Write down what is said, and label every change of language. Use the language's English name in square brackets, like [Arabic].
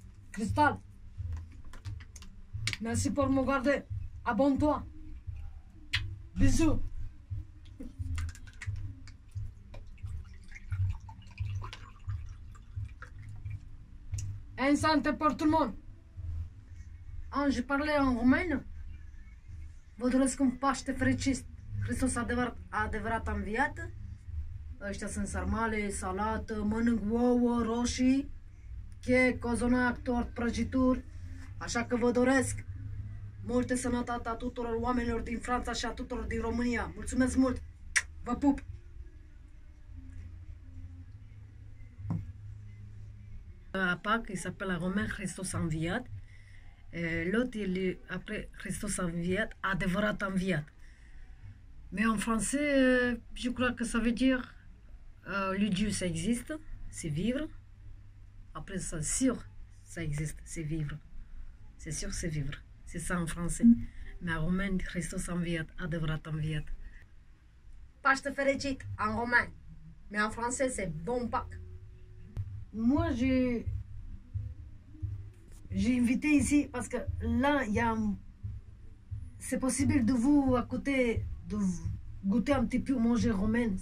[French] Cristal, merci pour me regarder. Abonne-toi. Bisous. Un santé pour tout le monde. Je parlais en roumain. [Romanian] Vă doresc un Paște fericit. Hristos adevărat a înviat. Ăștia sunt sarmale, salată, mănânc ouă, roșii, chec, cozonac, tort, prăjituri. Așa că vă doresc multă sănătate a tuturor oamenilor din Franța și a tuturor din România. Mulțumesc mult! Vă pup! [French] À Pâques, il s'appelle la Romain [Romanian] Christos Enviat. [French] L'autre, après [Romanian] Christos Enviat, adevărat înviat. [French] Mais en français, je crois que ça veut dire le Dieu, ça existe, c'est vivre. Après, c'est sûr, ça existe, c'est vivre. C'est sûr, c'est vivre. C'est ça en français. Mais en romain, [Romanian] Christos Enviat, adevărat înviat. Paște fericit [French] en romain. Mais en français, c'est bon Pâques. Moi, j'ai invité ici parce que là, c'est possible de vous à côté de goûter un petit peu manger romain.